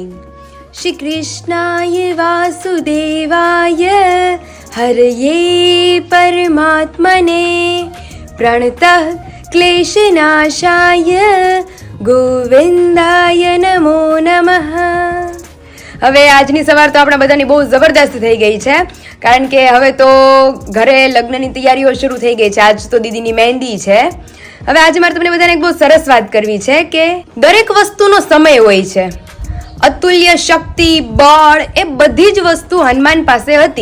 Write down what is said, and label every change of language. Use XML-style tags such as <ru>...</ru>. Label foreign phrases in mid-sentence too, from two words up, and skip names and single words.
<sa>श्री कृष्णाय वासुदेवाय हरये परमात्मने प्रणतः क्लेशनाशाय गोविन्दाय नमो नमः.</sa> <gu>હવે આજની સવાર તો આપણા બધાની બહુ જબરદસ્ત થઈ ગઈ છે કારણ કે હવે તો ઘરે લગ્નની તૈયારીઓ શરૂ થઈ ગઈ છે. આજ તો દીદીની મહેંદી છે. હવે આજે મારે તમને બધાને એક બહુ સરસ વાત કરવી છે કે દરેક વસ્તુનો સમય હોય છે. અતુલ્ય શક્તિ, બળ એ બધી જ વસ્તુ હનુમાન પાસે હતી.</gu>